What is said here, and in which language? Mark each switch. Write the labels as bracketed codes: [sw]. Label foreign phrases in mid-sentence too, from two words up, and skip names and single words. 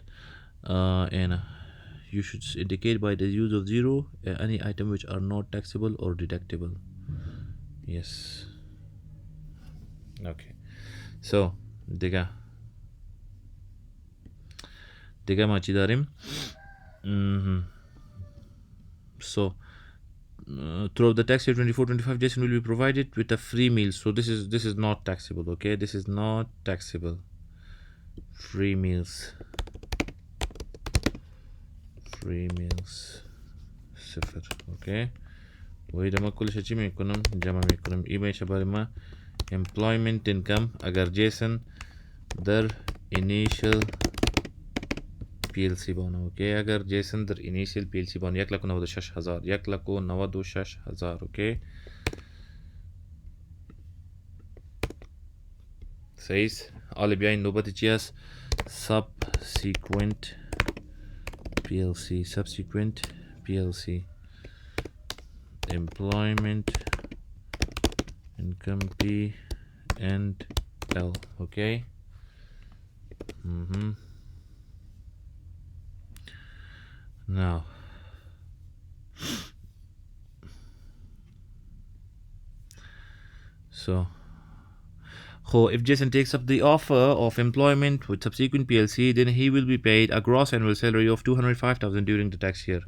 [en] and you should indicate by the use of zero any item which are not taxable or deductible. Yes. Okay. [fa] So دیگه ما چی داریم؟ [en] So throughout the tax year 24-25 Jason will be provided with a free meal. So this is not taxable. Okay, this is not taxable. Free meals صفر. [fa] اوکی و ایده ما کلش چی میکنم؟ جمع میکنم. ای میشه برای ما [en] employment income [fa] اگر جیسن در initial PLC بانه. اوکی اگر جیسن در initial PLC بانه 1,96,000. اوکی صحیح. حالا بیاین نوبت چی است؟ subsequent PLC [en] employment income P and L. Okay now so if Jason takes up the offer of employment with subsequent PLC, then he will be paid a gross annual salary of 205,000 during the tax year.